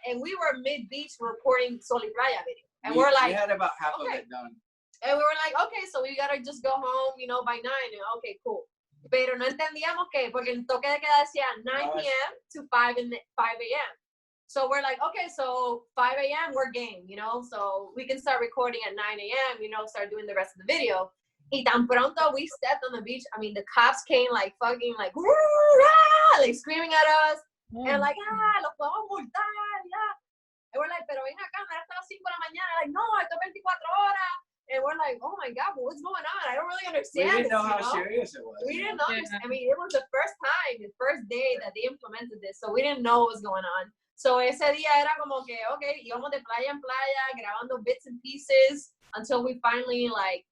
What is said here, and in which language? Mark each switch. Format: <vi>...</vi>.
<en>And we were mid-beach recording Sol y Playa video. And we're like, we had about half of it done. And we were like, okay, so we gotta just go home, by 9. And okay, cool.</en> <es>Pero no entendíamos que, porque el toque de queda decía 9 p.m.</es> <en>to 5 a.m. So we're like, okay, so 5 a.m. we're game, so we can start recording at 9 a.m., start doing the rest of the video.</en> <es>Y tan pronto</es> <en>we stepped on the beach, the cops came like fucking like, like screaming at us, and like,</en> <es>los podemos multar,</es> <en>yeah. And we're like,</en> <es>pero ven acá, hasta las 5 de la mañana, like, no, esto es 24 horas.</es> <en>And we're like, oh my God, but what's going on? I don't really understand. We didn't know how serious it was. We didn't know. It was the first time, the first day that they implemented this, so we didn't know what was going on.</en> <es>So ese día era como que, okay, íbamos de playa en playa, grabando</es> <en>bits and pieces until we finally like</en>